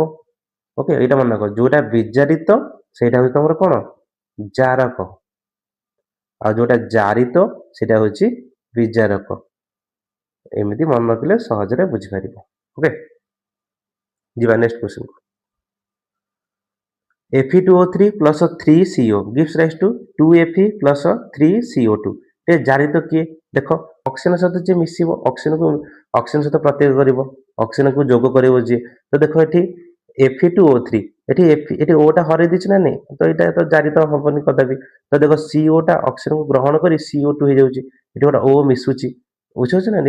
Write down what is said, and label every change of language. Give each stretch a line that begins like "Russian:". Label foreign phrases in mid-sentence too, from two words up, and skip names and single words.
Odia: ଓକେ, ଏଇଟା ମନେ ରଖ, ଯୋଉଟା ବିଜାରିତ ସେଇଟା ହଉଛି ତମର କ'ଣ? ଜାରକ। ଆଉ ଯୋଉଟା ଜାରିତ ସେଇଟା ହଉଛି ବିଜାରକ। ଏମିତି ମନେ ରଖିଲେ ସହଜରେ ବୁଝିପାରିବ। ଓକେ, ଯିବା
English: next question
Odia: କୁ।
English: Fe2O3 plus 3CO gives rise to 2Fe plus 3CO2।
Odia: ଜାରିତ କିଏ? ଦେଖ ଅକ୍ସିଜେନ ସହିତ ଯିଏ ମିଶିବ, ଅକ୍ସିଜେନ ସହିତ ପ୍ରତିକ୍ରିୟା କରିବ, ଅକ୍ସିଜେନକୁ ଯୋଗ କରିବ ଯିଏ। ତ ଦେଖ ଏଠି Fe2O3, ଏଠି O ଟା ହରେଇ ଦେଇଛି ନା ନାଇଁ? ତ ଏଇଟା ତ ଜାରିତ ହବନି କଦାପି। ତ ଦେଖ CO ଟା ଅକ୍ସିଜେନକୁ ଗ୍ରହଣ କରି CO2 ହେଇଯାଉଛି, ଏଠି ଗୋଟେ O ମିଶୁଛି, ବୁଝିପାରୁଛ ନା?